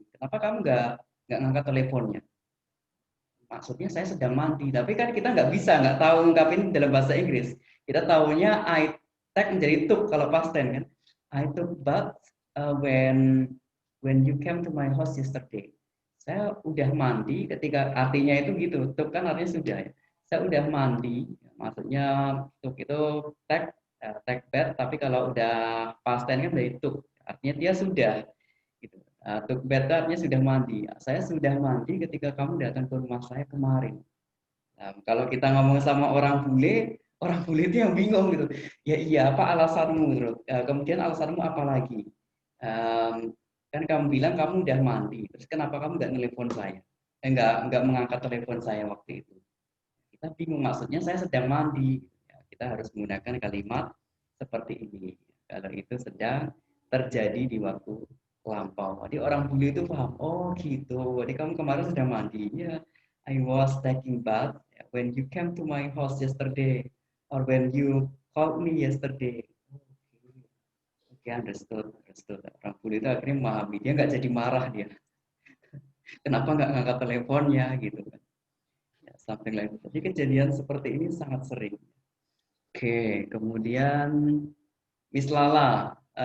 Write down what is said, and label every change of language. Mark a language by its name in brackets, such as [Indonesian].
[Indonesian] Kenapa kamu nggak ngangkat teleponnya? Maksudnya saya sedang mandi, tapi kan kita nggak tahu ungkapin dalam bahasa Inggris. Kita tahunya I take menjadi took kalau past tense kan. [English] I took bath when you came to my house yesterday. [Indonesian] Saya udah mandi ketika artinya itu gitu. Took kan artinya sudah ya. Saya udah mandi, maksudnya took itu take bath, tapi kalau udah past tense kan dari took. Artinya dia sudah gitu. Took bath artinya sudah mandi. Saya sudah mandi ketika kamu datang ke rumah saya kemarin. Nah, kalau kita ngomong sama orang bule itu yang bingung gitu. Ya iya, apa alasanmu? Kemudian alasanmu apa lagi? Kan kamu bilang kamu udah mandi. Terus kenapa kamu nggak nelpon saya? Nggak mengangkat telepon saya waktu itu. Kita bingung, maksudnya saya sedang mandi. Ya, kita harus menggunakan kalimat seperti ini. Kalau itu sedang terjadi di waktu lampau. Jadi orang bule itu paham, oh gitu. Jadi kamu kemarin sedang mandi. [English] Ya, I was taking bath when you came to my house yesterday, or when you called me yesterday. Oke, understood. [Indonesian] Orang bule itu akhirnya memahami, dia nggak jadi marah dia. Kenapa nggak ngangkat teleponnya gitu kan? Ya, [English] something like that. [Indonesian] Jadi kejadian seperti ini sangat sering. Oke, kemudian Miss Lala.